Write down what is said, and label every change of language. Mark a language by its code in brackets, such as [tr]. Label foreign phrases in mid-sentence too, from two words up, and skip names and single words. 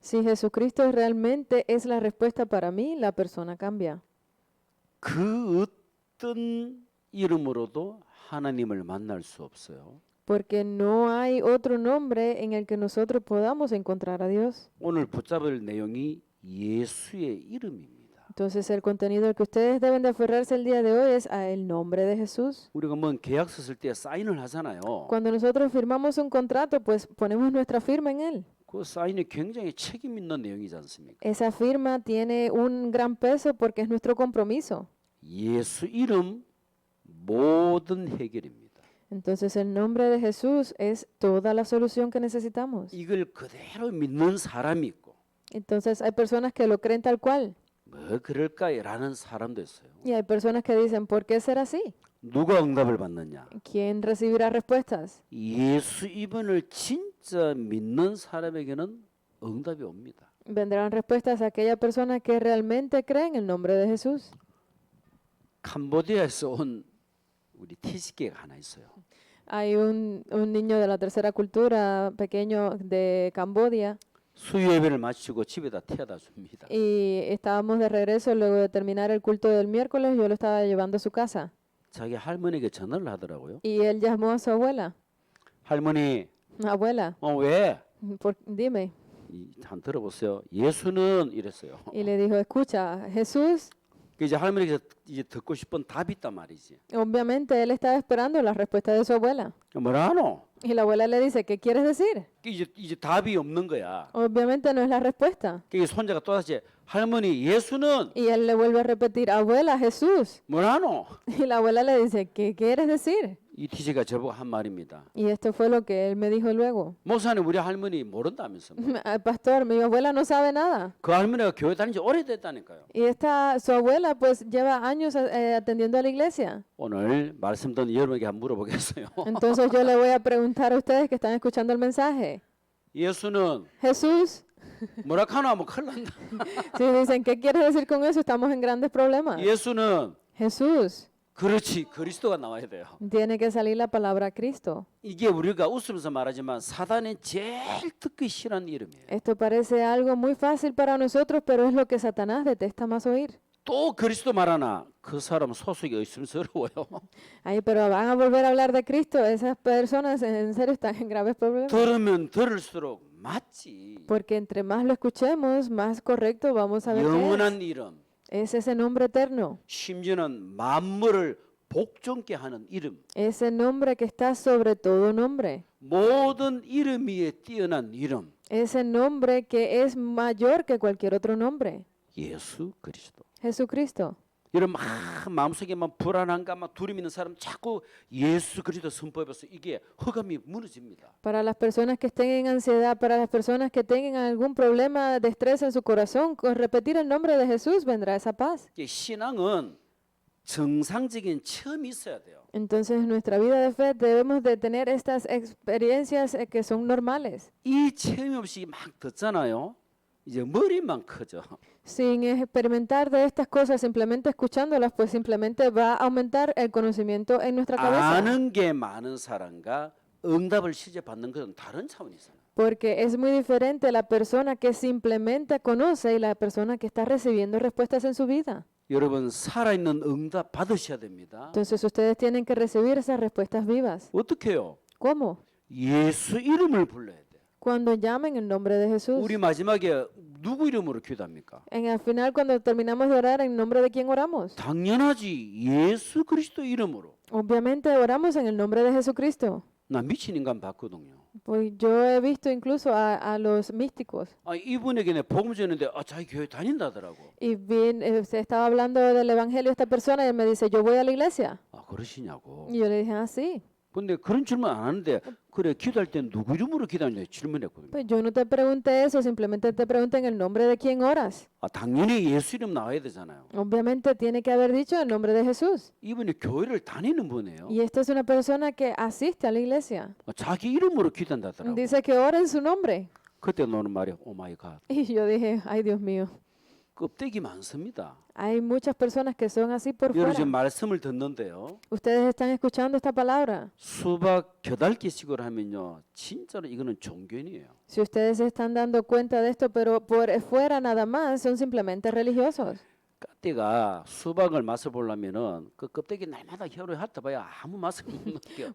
[es] Si Jesucristo realmente es la respuesta para mí, la persona cambia. [ko] 그 어떤 이름으로도 하나님을 만날 수 없어요. [es] Porque no hay otro nombre en el que nosotros podamos encontrar a Dios. [ko] 오늘 붙잡을 내용이 예수의 이름입니다. [es] Entonces el contenido al que ustedes deben de aferrarse el día de hoy es a el nombre de Jesús. [ko] 우리가 뭔 계약서 쓸 때 사인을 하잖아요. [es] Cuando nosotros firmamos un contrato, pues ponemos nuestra firma en él. [ko] 그 사인이 굉장히 책임 있는 내용이지 않습니까? [es] Esa firma tiene un gran peso porque es nuestro compromiso. [ko] 예수 이름 모든 해결입니다. [es] Entonces el nombre de Jesús es toda la solución que necesitamos. [ko] 이걸 그대로 믿는 사람이 있고 [es] Entonces hay personas que lo creen tal cual [ko] 뭐 그럴까라는 사람도 있어요. [es] y hay personas que dicen, ¿por qué será así? [ko] 누가 응답을 받느냐? [es] ¿Quién recibirá respuestas? [ko] 예수 이름을 진짜 믿는 사람에게는 응답이 옵니다. [es] Vendrán respuestas a aquella persona que realmente cree en el nombre de Jesús. [ko] 캄보디아에서 온 우리 티시케가 하나 있어요. [es] Hay un niño de la tercera cultura, pequeño de Camboya, [ko] 수요 예배를 마치고 집에다 태워다 줍니다. [es] y estábamos de regreso luego de terminar el culto del miércoles, yo lo estaba llevando a su casa. [ko] 자기 할머니에게 전화를 하더라고요. [es] Y él llamó a su abuela. [ko] 할머니, [es] Abuela, [ko] 왜? [es] dime. [ko] 한 들어보세요. 예수는 이랬어요. [es] Y le dijo, escucha, Jesús, [ko] 이제 할머니가 이제 듣고 싶은 답이 있단 말이지. [es] obviamente él estaba esperando la respuesta de su abuela. [ko] 뭐라노? [es] Y la abuela le dice, ¿qué quieres decir? [ko] 이제 답이 없는 거야. [es] Obviamente no es la respuesta. [ko] 그 손자가 또다시 할머니 예수는 [es] Y él le vuelve a repetir, abuela, Jesús. [ko] 뭐라노? [es] Y la abuela le dice, ¿qué quieres decir? [ko] 이 티시가 저보고 한 말입니다. [es] Y esto fue lo que él me dijo luego. [ko] 목사님 우리 할머니 모른다면서. [es] Pastor, mi abuela no sabe nada. [ko] 그 할머니가 교회 다닌 지 오래됐다니까요. [es] Y su abuela pues lleva años atendiendo a la iglesia. [ko] 오늘 말씀 듣는 여러분에게 한번 물어보겠어요. [es] Entonces yo le voy a preguntar a ustedes que están escuchando el mensaje. [ko] 예수는 [es] Jesús, [ko] 뭐라 카노 하면 큰일 난다. [es] si dicen, ¿qué quieres decir con eso? Estamos en grandes problemas. [ko] 예수는 [es] Jesús, [ko] 그렇지 그리스도가 나와야 돼요. [es] tiene que salir la palabra Cristo. [ko] 이게 우리가 웃으면서 말하지만 사단이 제일 듣기 싫어하는 이름이에요. [es] Esto parece algo muy fácil para nosotros, pero es lo que Satanás detesta más oír. [ko] 또 그리스도 말하나 그 사람 소속이 의심스러워요. [es] Ay, pero van a volver a hablar de Cristo. Esas personas en serio están en graves problemas. [ko] 들으면 들을수록 맞지. [es] Porque entre más lo escuchemos, más correcto vamos a ver que [ko] 영원한 이름. [es] es ese nombre eterno. [ko] 심지어는 만물을 복종케 하는 이름. [es] Ese nombre que está sobre todo nombre. [ko] 모든 이름 위에 뛰어난 이름. [es] Ese nombre que es mayor que cualquier otro nombre. [ko] 예수 그리스도. [es] Jesucristo. [ko] 여러분 마음속에 막 불안한가 막 두려움 있는 사람 자꾸 예수 그리스도 선포해서 이게 허감이 무너집니다. [es] Para las personas que estén en ansiedad, para las personas que tengan algún problema de estrés en su corazón, con repetir el nombre de Jesús vendrá esa paz. [ko] 이게 신앙은 정상적인 체험이 있어야 돼요. [es] Entonces en nuestra vida de fe debemos de tener estas experiencias que son normales. [ko] 이 체험이 없이 막 듣잖아요. 이제 머리만 커져. [es] Sin experimentar de estas cosas, simplemente escuchándolas, pues simplemente va a aumentar el conocimiento en nuestra cabeza. [ko] 아는 게 많은 사람과 응답을 실제 받는 것은 다른 차원이 있어요. [es] Porque es muy diferente la persona que simplemente conoce y la persona que está recibiendo respuestas en su vida. [ko] 여러분 살아있는 응답 받으셔야 됩니다. [es] Entonces ustedes tienen que recibir esas respuestas vivas. [ko] 어떻게 해요? [es] ¿Cómo? [ko] 예수 이름을 불러야 돼. [es] Cuando llamen el nombre de Jesús. [ko] 우리 마지막에 누구 이름으로 기도합니까? [es] En el final, cuando terminamos de orar, ¿en nombre de quién oramos? [ko] 당연하지. 예수 그리스도 이름으로. [es] Obviamente oramos en el nombre de Jesucristo. [ko] 나 미친 인간 봤거든요. [es] Pues yo he visto incluso a los místicos. [ko] 아, 이분에게 내 복음 전했는데 자기 교회 다닌다더라고. [es] Y bien, se estaba hablando del evangelio a esta persona y él me dice, yo voy a la iglesia. [ko] 아, 그러시냐고. [es] Y yo le dije, ah, sí. [ko] 근데 그런 질문 안 하는데 그래 기도할 때 누구 이름으로 기도하냐 질문했거든요. [es] Pues yo no te pregunté eso, simplemente te pregunté en el nombre de quién oras. [ko] 아, 당연히 예수 이름 나와야 되잖아요. [es] Obviamente tiene que haber dicho el nombre de Jesús. [ko] 이분이 교회를 다니는 분이에요. [es] Y esta es una persona que asiste a la iglesia. [ko] 자기 이름으로 기도한다더라고. [es] Dice que ora en su nombre. [ko] 그때 노는 말이 [en] Oh my God. [es] Y yo dije, ay Dios mío. [ko] 껍데기 많습니다. [es] Hay muchas personas que son así por [ko] 여러분 지금 [es] fuera. [ko] 말씀을 듣는데요. [es] Ustedes están escuchando esta palabra. [ko] 수박 겨달기식으로 하면요, 진짜로 이거는 종교인이에요. [es] Si ustedes se están dando cuenta de esto, pero por fuera nada más, son simplemente religiosos. [ko] 까띠가 수박을 맛을 보려면은 그 껍데기 날마다 혀를 핥아봐야 아무 맛을 못 느껴.